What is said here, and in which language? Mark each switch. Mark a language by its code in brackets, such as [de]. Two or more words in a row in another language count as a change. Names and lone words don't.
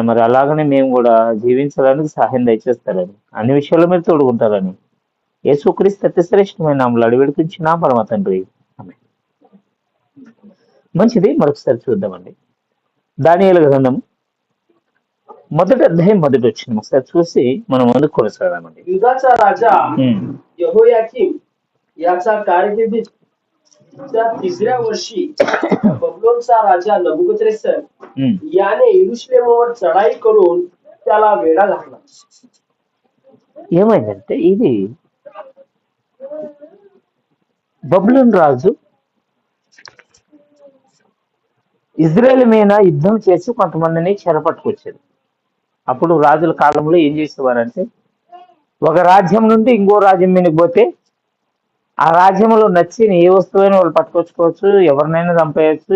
[te] మరి అలాగనే మేము కూడా జీవించడానికి సహాయం దయచేస్తారని, అన్ని విషయాల్లో మీరు తోడుకుంటారని యేసుక్రీస్తు అతి శ్రేష్టమైన నామములో అడివేడుకుంటున్నా పరమ తండ్రి, ఆమేన్. మంచిది. మరొకసారి చూద్దామండి. దానియేలు గ్రంథం మొదటి అధ్యాయం మొదటి వచ్చిన ఒకసారి చూసి మనం ముందుకు కొనసాగామండి. [mr] युदाचा राजा यहोयाकीम याचा कारकिर्दीत तिसऱ्या वर्षी बबलोनचा राजा नबुकद्नेस्सर याने यెరూషలేముवर चढाई करून त्याला वेढा घातला. [te] ఏమైందంటే, ఇది బబులోను రాజు ఇజ్రాయెల్ మీద యుద్ధం చేసి కొంతమందిని చెరపట్టుకొచ్చాడు. అప్పుడు రాజుల కాలంలో ఏం చేసేవారంటే, ఒక రాజ్యం నుండి ఇంకో రాజ్యం మీదకి పోతే ఆ రాజ్యంలో నచ్చిన ఏ వస్తువైనా వాళ్ళు పట్టుకొచ్చుకోవచ్చు, ఎవరినైనా చంపేయచ్చు.